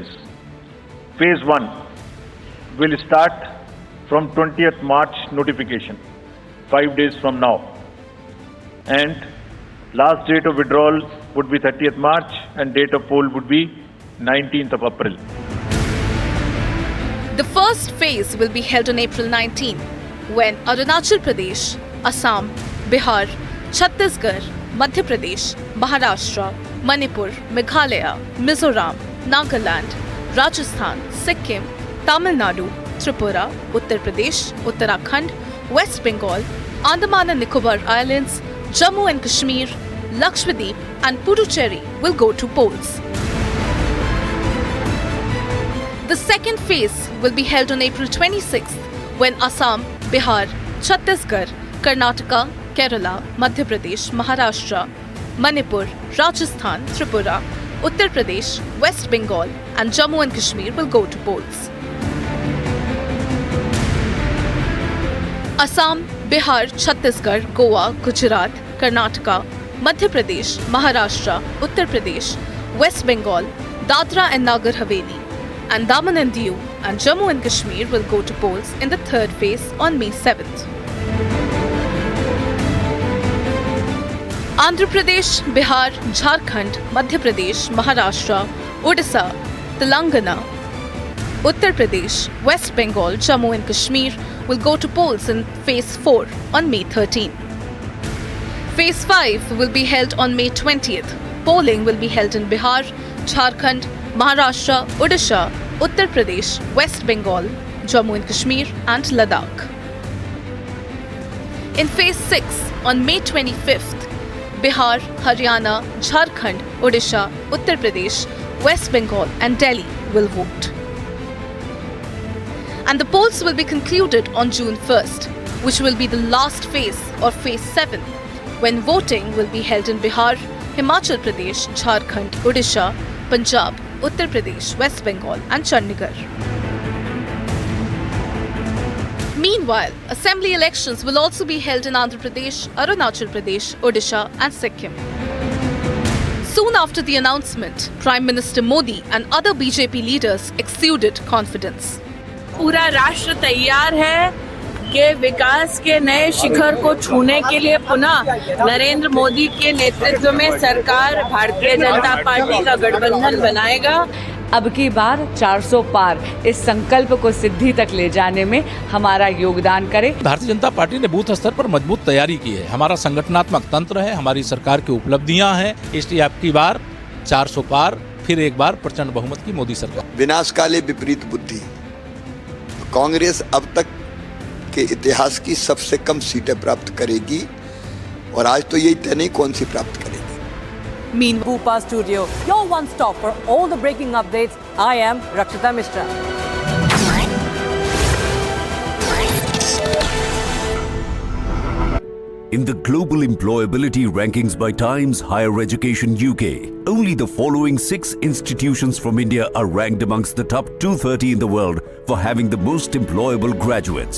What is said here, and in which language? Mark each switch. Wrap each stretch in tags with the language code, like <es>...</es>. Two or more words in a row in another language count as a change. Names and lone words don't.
<en>Phase 1 will start from 20th March notification, 5 days from now. And last date of withdrawal would be 30th March and date of poll would be 19th of April. The first phase will be held on April 19, when Arunachal Pradesh, Assam, Bihar, Chhattisgarh, Madhya Pradesh, Maharashtra, Manipur, Meghalaya, Mizoram, Nagaland, Rajasthan, Sikkim, Tamil Nadu, Tripura, Uttar Pradesh, Uttarakhand, West Bengal, Andaman and Nicobar Islands, Jammu and Kashmir, Lakshadweep and Puducherry will go to polls. The second phase will be held on April 26th, when Assam, Bihar, Chhattisgarh, Karnataka, Kerala, Madhya Pradesh, Maharashtra, Manipur, Rajasthan, Tripura, Uttar Pradesh, West Bengal and Jammu and Kashmir will go to polls. Assam, Bihar, Chhattisgarh, Goa, Gujarat, Karnataka, Madhya Pradesh, Maharashtra, Uttar Pradesh, West Bengal, Dadra and Nagar Haveli, and Daman and Diu and Jammu and Kashmir will go to polls in the third phase on May 7th. Andhra Pradesh, Bihar, Jharkhand, Madhya Pradesh, Maharashtra, Odisha, Telangana, Uttar Pradesh, West Bengal, Jammu and Kashmir will go to polls in phase 4 on May 13. Phase 5 will be held on May 20th. Polling will be held in Bihar, Jharkhand, Maharashtra, Odisha, Uttar Pradesh, West Bengal, Jammu and Kashmir and Ladakh. In phase 6 on May 25th, Bihar, Haryana, Jharkhand, Odisha, Uttar Pradesh, West Bengal and Delhi will vote. And the polls will be concluded on June 1st, which will be the last phase or phase 7, when voting will be held in Bihar, Himachal Pradesh, Jharkhand, Odisha, Punjab, Uttar Pradesh, West Bengal and Chandigarh. Meanwhile, assembly elections will also be held in Andhra Pradesh, Arunachal Pradesh, Odisha and Sikkim. Soon after the announcement, Prime Minister Modi and other BJP leaders exuded confidence.</en> <hi>पूरा राष्ट्र तैयार है कि विकास के नए शिखर को छूने के लिए पुनः नरेंद्र मोदी के नेतृत्व में सरकार भारतीय जनता पार्टी का गठबंधन बनाएगा। अब की बार 400 पार इस संकल्प को सिद्धि तक ले जाने में हमारा योगदान करे। भारतीय जनता पार्टी ने बूथ स्तर पर मजबूत तैयारी की है। हमारा संगठनात्मक तंत्र है, हमारी सरकार की उपलब्धियां हैं, इसलिए अब की बार 400 पार, फिर एक बार प्रचंड बहुमत की मोदी सरकार।</hi> <sa>विनाशकाले विपरीत बुद्धि,</sa> <hi>कांग्रेस अब तक के इतिहास की सबसे कम सीटें प्राप्त करेगी और आज तो यही तय नहीं कौन सी प्राप्त करेगी।</hi> <en>Meanwhile, Bupa Studio, your one stop for all the breaking updates. I am Rakshita Mishra. In the global employability rankings by Times Higher Education UK, only the following 6 institutions from India are ranked amongst the top 230 in the world for having the most employable graduates.</en>